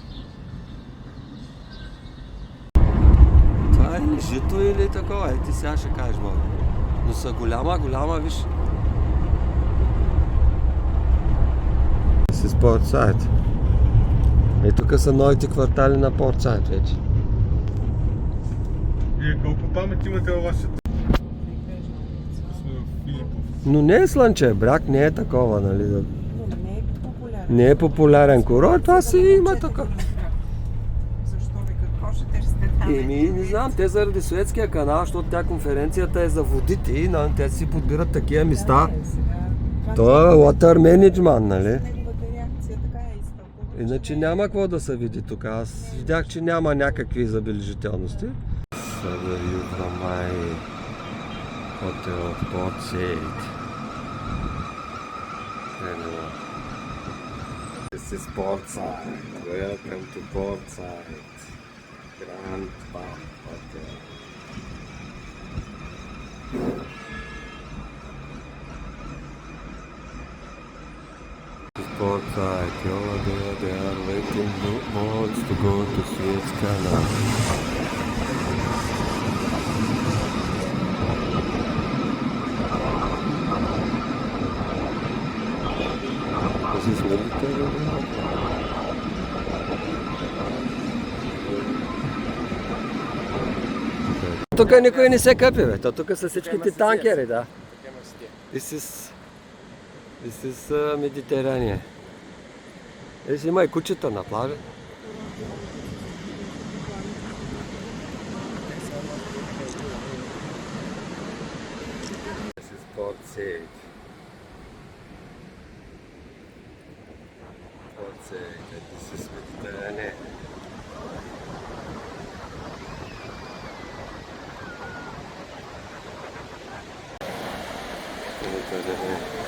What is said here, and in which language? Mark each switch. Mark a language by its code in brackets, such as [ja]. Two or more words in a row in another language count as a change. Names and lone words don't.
[bg] Това е ли жито или такова? Ти сега ще кажеш, Боби. Но са голяма, виж. [en] This is Portside. [bg] И тук са новите квартали на Portside вече. И колко памет имате във вашата? Но не е Слънчев бряг, не е такова, нали? Не е популярен курорт, това си има така. Защо ви какво ще търсите там? Не знам, те заради Суетския канал, защото тя конференцията е за водите, те си подбират такива места. Това е [en] water management, [bg] нали? Неговата реакция така е изтълкувана. Иначе няма какво да се види тук. Аз видях, че няма някакви забележителности. [en] Събери from my hotel Portside. This is Portside. Welcome to Portside. Grand Palm Hotel. Portside. They are waiting boats to go to Suez Canal. This is military. [bg] Тук никой не се къпи, бе. Тук са всичките танкери, да. [en] This is Mediterranean. [bg] Има и кучета на плажа. [en] This is Port Said. Port Said, and this is Mediterranean. Mediterranean.